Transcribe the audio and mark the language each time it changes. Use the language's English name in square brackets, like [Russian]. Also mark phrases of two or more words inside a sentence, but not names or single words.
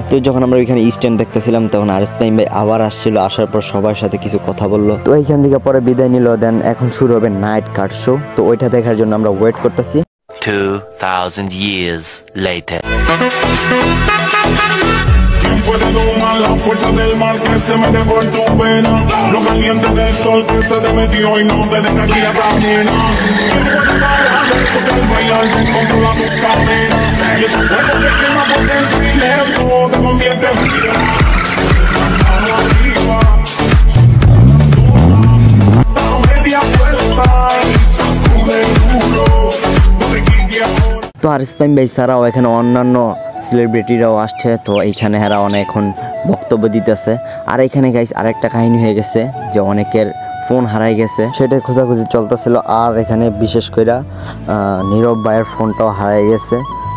[Bangla] তো যখন আমরা ওইখানে স্ট্যান্ড দেখতেছিলাম, তখন আরএস ফাইম ভাই আবার আসছিল, আসার পর সবার সাথে কিছু কথা বললো। তো এইখান থেকে পরে বিদায় নিল। দেন এখন শুরু হবে [English] night car show. [Bangla] তো ওইটা দেখার জন্য আমরা ওয়েট করতেছি। [English] 2000 years later. [Spanish] Puede domar la fuerza del mar que se mete por tu vena, lo caliente del sol que se te metió y no te deja aquí a caminar. ¿Quién puede parar eso que al bailar te controla tus cadenas? Y ese fuego que quema por dentro y lento te convierte en vida. Mano arriba, la media vuelta y sacude duro, no te quites ahora. [Bangla] তো আরএস ফাইম ভাই ছাড়াও এখানে অন্যান্য সেলিব্রিটিরাও আসছে। তো এইখানে এরা অনেক এখন বক্তব্য দিতেছে। আর এখানে গাইস আরেকটা কাহিনী হয়ে গেছে যে অনেকের ফোন হারাই গেছে, সেটাই খোঁজাখুঁজি চলতেছিল। আর এখানে বিশেষ করে নীরব ভাইয়ের ফোনটাও হারাই গেছে।